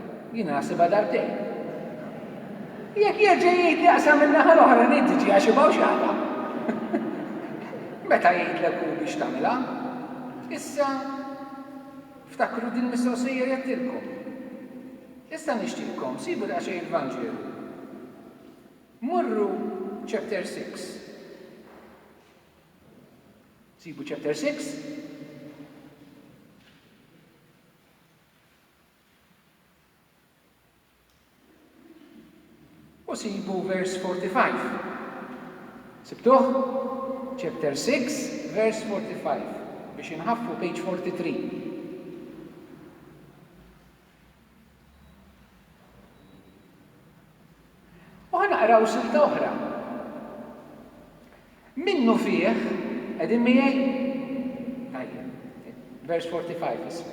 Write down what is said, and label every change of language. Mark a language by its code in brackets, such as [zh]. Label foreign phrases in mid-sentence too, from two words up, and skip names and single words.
[mt] Jiena naħsibha darbtejn. Jekk jerġa' jgħidli qsam in-naħa l-oħra inti ġi għax ibaw x'għada. Meta jgħidlek hu biex tagħmilha, issa ftakru din mistoqsija li għedtilkom. Issa nixtieqkom, sibu daqsxejn il-Vanġelu. Morru chapter 6. Sibu chapter 6. U sibu verse 45. Sibtuh? Chapter 6, verse 45. Biex inħaffu page 43. Naqraw silta oħra. Minnu fih, qegħdin miegħi? Vers 45 isma.